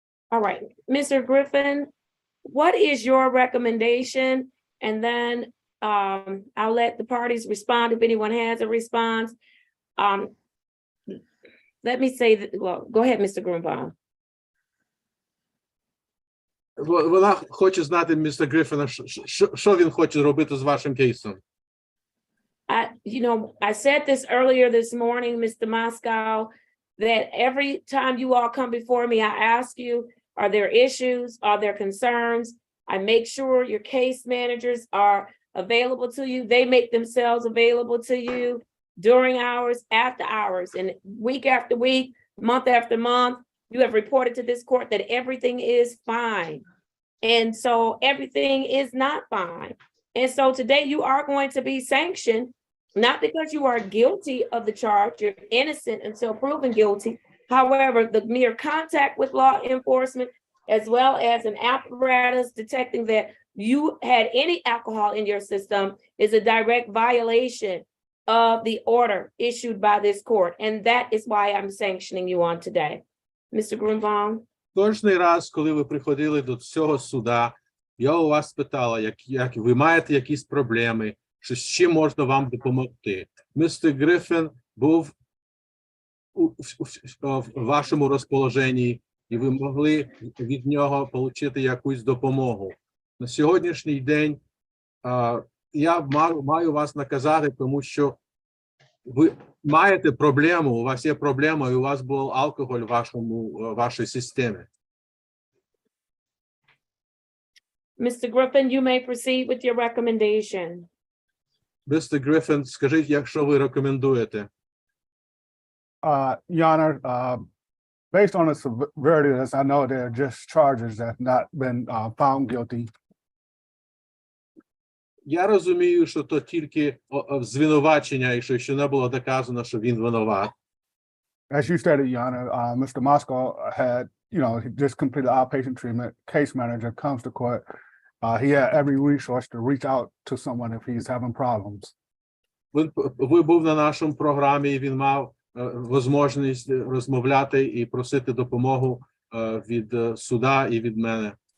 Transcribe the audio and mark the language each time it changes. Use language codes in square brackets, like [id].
[en] All right, Mr. Griffin, what is your recommendation? And then I'll let the parties respond if anyone has a response. Let me say that, well, go ahead, Mr. Grunbaum. [uk] Вона хоче знати, містер Гриффіна, що він хоче робити з вашим кейсом. [en] I said this earlier this morning, Mr. Moscow, that every time you all come before me, I ask you, are there issues? Are there concerns? I make sure your case managers are available to you. They make themselves available to you during hours, after hours, and week after week, month after month. You have reported to this court that everything is fine. And so everything is not fine. And so today you are going to be sanctioned, not because you are guilty of the charge, you're innocent until proven guilty. However, the mere contact with law enforcement, as well as an apparatus detecting that you had any alcohol in your system, is a direct violation of the order issued by this court. And that is why I'm sanctioning you on today. Mr. Grunbaum? [uk] Кожний раз, коли ви приходили до цього суда, я у вас питала, як ви маєте якісь проблеми, що з чим можна вам допомогти. Містер Гриффін був в вашому розположенні, і ви могли від нього отримати якусь допомогу. На сьогоднішній день я маю вас наказати, тому що ви маєте проблему, у вас є проблема, і у вас був алкоголь в вашій системі. [en] Mr. Griffin, you may proceed with your recommendation. [uk] Містер Гриффін, скажіть, якщо ви рекомендуєте. [en] Your Honor, based on the severity of this, I know there are just charges that have not been found guilty. [uk] Я розумію, що то тільки звинувачення, і що ще не було доказано, що він винуват. [en] As you stated, Your Honor, Mr. Moscow had, he just completed outpatient treatment. Case manager comes to court. He had every resource to reach out to someone if he's having problems. [uk] Ви був на нашому програмі, і він мав можливість розмовляти і просити допомогу від суда і від мене.